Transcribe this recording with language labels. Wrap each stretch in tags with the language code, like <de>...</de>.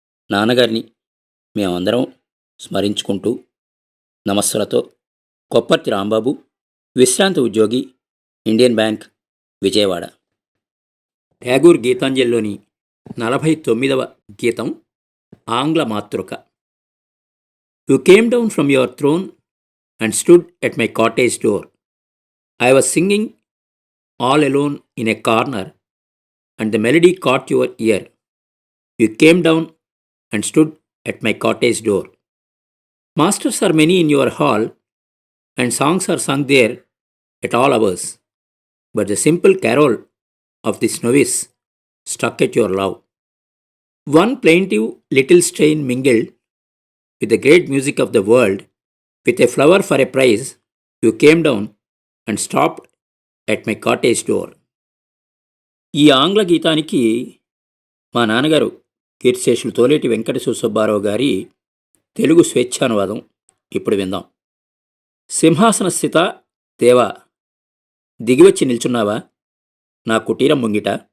<te>నాన్నగారిని మేమందరం స్మరించుకుంటూ నమస్సులతో కొప్పర్తి రాంబాబు, విశ్రాంతి ఉద్యోగి, ఇండియన్ బ్యాంక్, విజయవాడ. ట్యాగూర్ గీతాంజలిలోని 49వ గీతం ఆంగ్ల మాతృక.</te> <en>You came down from your throne and stood at my cottage door. I was singing all alone in a corner, and the melody caught your ear. You came down and stood at my cottage door. Masters are many in your hall, and songs are sung there at all hours. But the simple carol of this novice struck at your love. One plaintive little strain mingled with the great music of the world. With a flower for a prize, you came down and stopped at my cottage door.</en> <te>ఈ ఆంగ్ల గీతానికి మా నాన్నగారు కీర్తిశేషులు తోలేటి వెంకట శివసుబ్బారావు గారి తెలుగు స్వేచ్ఛానువాదం ఇప్పుడు విందాం. సింహాసన స్థిత దేవా, దిగివచ్చి నిల్చున్నావా నా కుటీరం ముంగిట?</te>